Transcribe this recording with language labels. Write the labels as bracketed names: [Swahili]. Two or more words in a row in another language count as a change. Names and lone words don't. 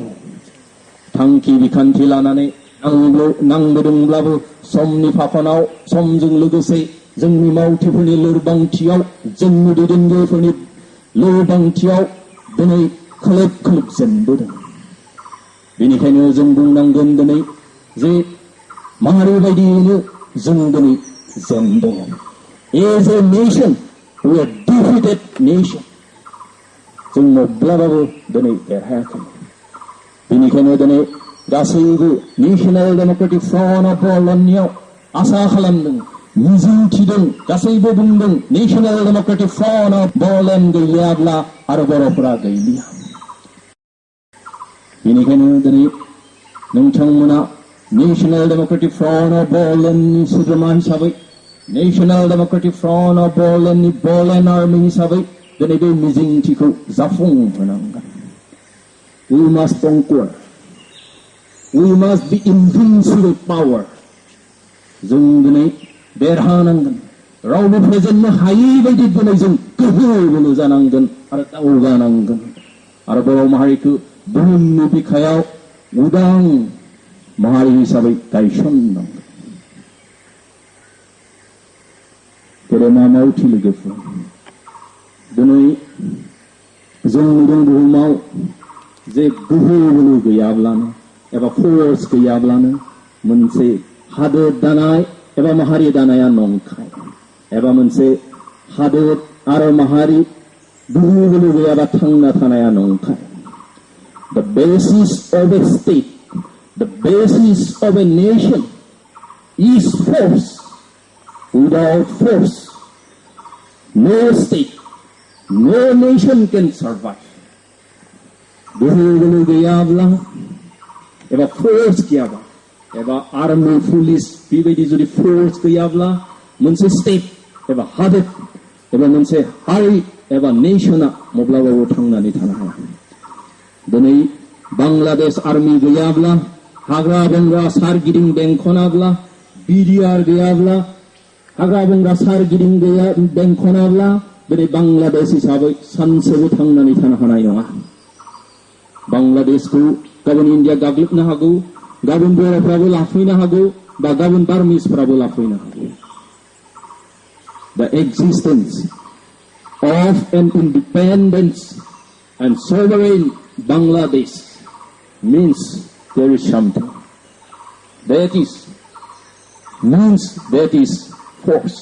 [Bodo] थांखि बिखान्थि लानानै नांबोदोंब्लाबो समनि फाखनाव, समजों लोगोसे जोंनि मावथिफोरनि लोरबांथियाव, जोंनि दैदेनगिरिफोरनि लोरबांथियाव दिनै खोलोब जेनबोदों। बेनिखायनो जों बुंनांगोन दिनै जे माहारि बायदियैनो जों दिनै जेनदों। [English] As a nation, we are defeated nation. [Bodo] जों माब्लाबाबो दिनै देरहायाखै। बेनिखायनो दिनै गासैबो नेशनेल डेमोक्रेटिक फ्रन्ट अफ बर'लेण्डनियाव आसा खालामदों, मिजिंथिदों, गासैबो बुंदों नेशनेल डेमोक्रेटिक फ्रन्ट अफ बर'लेण्ड गैयाब्ला आरो बर'फोरा गैलिया। बेनिखायनो दिनै नोंथांमोना National Democratic Front of Bodolandनि सोद्रोमा हिसाबै National Democratic Front of Bodolandनि Bodoland Armi हिसाबै दिनै बे मिजिंथिखौ जाफुंहोनांगोन. [English] We must conquer. We must be invincible power. [Bodo] जों दिनै देरहानांगोन. रावबो फेजेननो हायै बायदि दिनै जों गोहो बोलो जानांगोन आरो दावगानांगोन आरो बर' माहारिखौ बुहुमनि बिखायाव उदां माहारि हिसाबै गायसननांगोन. गेदेमा मावथि लोगोफोर, दिनै जों नुदों बुहुमाव जे गोहो बोलो गैयाब्लानो एबा फोर्स गैयाब्लानो मोनसे हादोर दानाय एबा माहारि दानाया नंखाय एबा मोनसे हादोर आरो माहारि गोहो बोलो गैयाबा थांना थानाया नंखाय. [English] The basis of a state, the basis of a nation is force. Without force, no state, no nation can survive. [Bodo] गोहो बोलो गैयाब्ला एबा फोर्स गैयाबा एबा [English] army police [Bodo] बेबायदि जुदि फोर्स गैयाब्ला मोनसे स्टेट एबा हादोर एबा मोनसे हारि एबा नेशना माब्लाबाबो थांनानै थानो हाया. दिनै बांलादेश आर्मी गैयाब्ला हाग्रा बंग्रा सारगिदिं बेंखनाब्ला बिडिआर गैयाब्ला हाग्रा बंग्रा सारगिदिं बेंखनाब्ला दिनै बांलादेश हिसाबै सानसेबो थांनानै थानो हानाय नङा. बांलादेशखौ गाबोन इन्डिया गाग्लोबनो हागौ, गाबोन बर'फ्राबो लाफैनो हागौ बा गाबोन बार्मिसफ्राबो लाफैनो हागौ. [English] The existence of an independent and sovereign Bangladesh means there is something. That is force.